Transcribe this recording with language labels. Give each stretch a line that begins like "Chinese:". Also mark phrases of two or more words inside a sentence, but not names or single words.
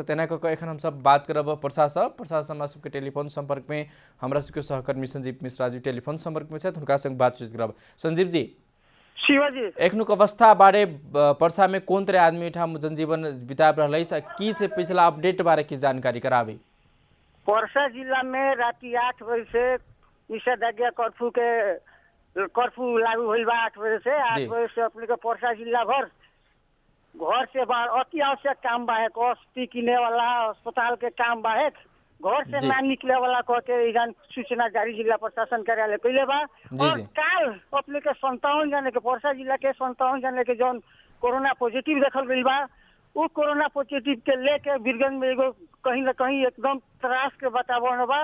Maithili: तेना कऽ एखन हम सब बात करब पर्सा हमरा सबके टेलीफोन संपर्क में हमरा सबके सहकर्मी संजीव मिश्रा जी टेलीफोन संपर्क में छथि। हुनका संग बातचीत करब। संजीव जी, शिवाजी एखनुक अवस्था बारे पर्सा में कोन तरह आदमी ओहिठाम जनजीवन बिता रहल है की से पिछला अपडेट बारे की जानकारी कराबी।
Bhojpuri: पर्सा जिला में राति 8 बजे से निषेधाज्ञा कर्फ्यू लागू होइल बा। 8 बजे से 8 बजे से अपने के पर्सा जिला भर घर से बाहर अति आवश्यक काम बाहेक, औषधि किने वाला, अस्पताल के काम बाहेक घर से ना निकले वाला कह के सूचना जारी जिला प्रशासन कार्यालय कैले बा। और काल अपने के 57 जने के पर्सा जिला के 57 जने के जौन कोरोना पॉजिटिव देखल गई बा, वो कोरोना पॉजिटिव के लेके वीरगंज में एगो कहीं न कहीं एकदम त्रास के वातावरण बा।